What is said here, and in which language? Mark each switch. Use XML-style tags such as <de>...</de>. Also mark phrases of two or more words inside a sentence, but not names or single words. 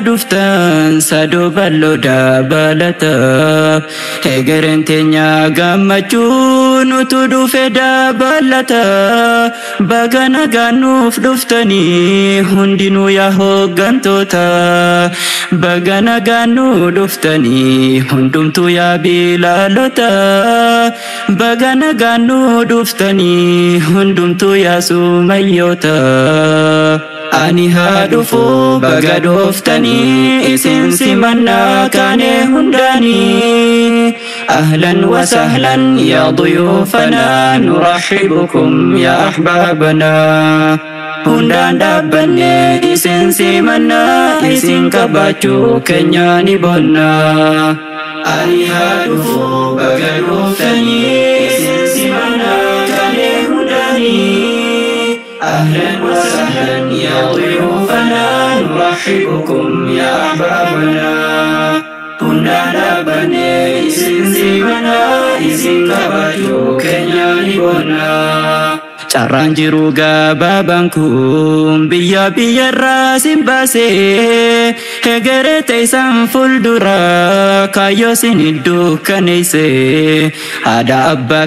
<om>dhuftan sadoo bal'oo dabalata Egereen teenya gammachuun utuu dhufe dabalata Baga nagaan nuuf dhuftanii hundinuu yaa hooggantoota Baga nagaan nu dhuftanii hundumtuu yaa bilaalota Baga nagaan nu dhuftanii hundumtuu yaa sumayyoota Ani haadhufu baga dhuftanii isin simanna kane hundani</om> <ar>أهلا وسهلا يا ضيوفنا نرحبكم يا أحبابنا</ar> <om>Hundaan dhaabbanne isin simanna isin kabachuu keenya ni bonna Ani haadhufu baga dhuftanii isin simanna kane hundani</om> <ar>أهلا وسهلا يا ضيوفنا نرحبكم يا أحبابنا</ar> <om>Hundaan dhaabbanne isin simanna isin kabachuu keenya ni bonna Carraan jiru gabaabaan kun biyya biyyarraa sin baasee Egeree teessan fuuldura kaayyoo sin dukkaneessee Haadha abbaa</om>